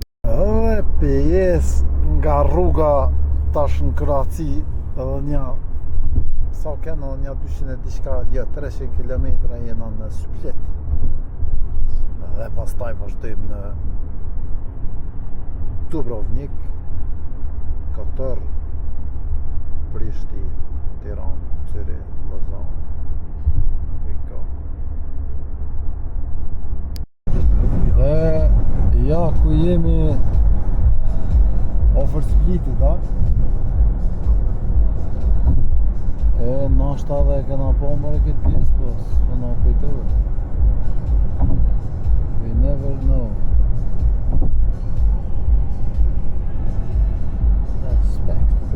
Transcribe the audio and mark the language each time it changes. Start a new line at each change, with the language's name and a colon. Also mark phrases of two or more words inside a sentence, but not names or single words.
Albanian: Edhe pjes nga rruga tash në Kroaci, edhe një, sa kena, një dyqind e diçka, jo, treqind kilometra jena në Split. Dhe pastaj vazhdojmë në Dubrovnik, Kotor, Prishtinë, Tiranë, Zyrë, Lozan.
English: We go.
Albanian: Dhe ja ku jemi afër Splitit, a? E, nashta dhe e kena pa mërë këtë pjesë, po, s'po na kujtove.
English: We never know. Respect.